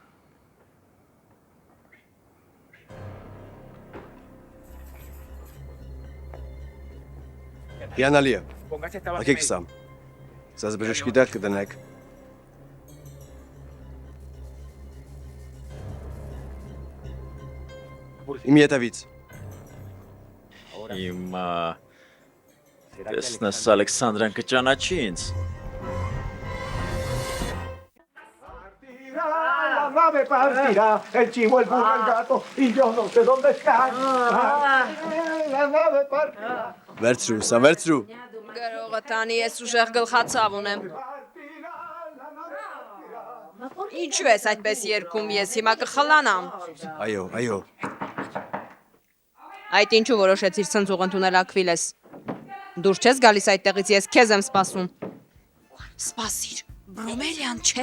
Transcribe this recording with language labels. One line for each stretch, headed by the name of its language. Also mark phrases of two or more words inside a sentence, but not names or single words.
Armenian: Հիանալի է։ Ակեք սամ։ Սազ բժշկի տեղ կդնեք։ Իմ ետևից։ Հիմա տեսնես Ալեքսանդրան կճանաչի ինձ։
Spanish: nave partirá, el chivo, el burro, el gato, y yo no sé dónde están. La nave partirá.
Armenian: Վերցրու, սա վերցրու։ Գրողը տանի, ես ուժեղ գլխացավ ունեմ։ Ինչու ես այդպես երգում, ես հիմա կխլանամ։ Այո։ Այդ ինչու որոշեցիր ցնցուղ ընդունել Ակվիլես։ Դուրս չես գալիս այդտեղից, ես քեզ եմ սպասում։ Սպասիր, Բրոմելյան, չէ։